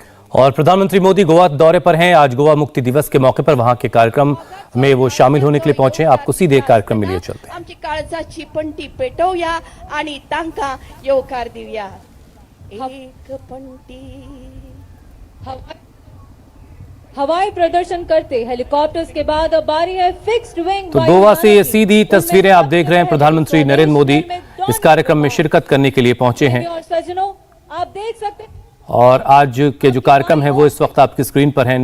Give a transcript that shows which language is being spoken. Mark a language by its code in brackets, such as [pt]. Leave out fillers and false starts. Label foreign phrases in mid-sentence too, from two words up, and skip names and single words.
[hi] और प्रधानमंत्री मोदी गोवा दौरे पर हैं। आज गोवा मुक्ति दिवस के मौके पर वहां के कार्यक्रम में वो शामिल होने के लिए पहुंचे। आपको सीधे कार्यक्रम में लिए चलते हैं। [kok] आमची काळजाची पंटी पेटवूया आणि तांका येवकार दिवया। एक पंटी [hi] हवाई प्रदर्शन करते हेलीकॉप्टर्स के बाद अब बारी है [en] fixed wing. [hi] तो गोवा से ये सीधी तस्वीरें आप देख रहे हैं। प्रधानमंत्री नरेंद्र मोदी इस कार्यक्रम में शिरकत करने के लिए पहुंचे हैं। और सज्जनों आप देख सकते हैं और आज के जो कार्यक्रम है वो इस वक्त आपकी स्क्रीन पर है।